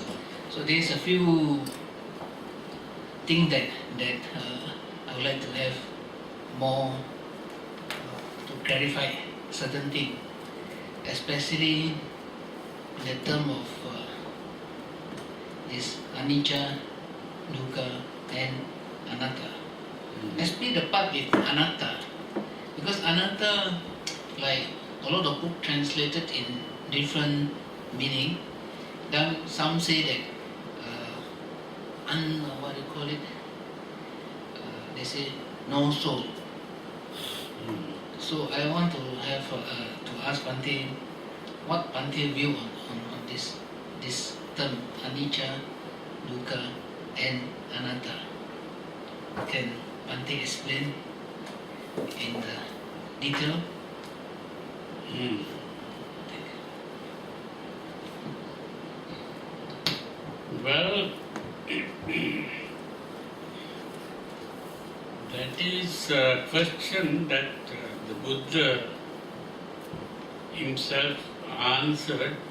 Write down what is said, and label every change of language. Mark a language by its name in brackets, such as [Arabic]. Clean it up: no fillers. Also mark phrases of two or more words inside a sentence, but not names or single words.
[English] So there's a few things that I would like to have more to clarify certain things, especially in the term of this [Pali] anicca, dukkha, [English] and anatta. Especially the part with anatta, because anatta, like a lot of books translated in different meaning. Then some say that what do you call it? They say no soul. So I want to have to ask Bhante, what Bhante view on this term [Pali] anicca, dukkha, [English] and anatta. Can Bhante explain in the detail? Well, that is a question that the Buddha himself answered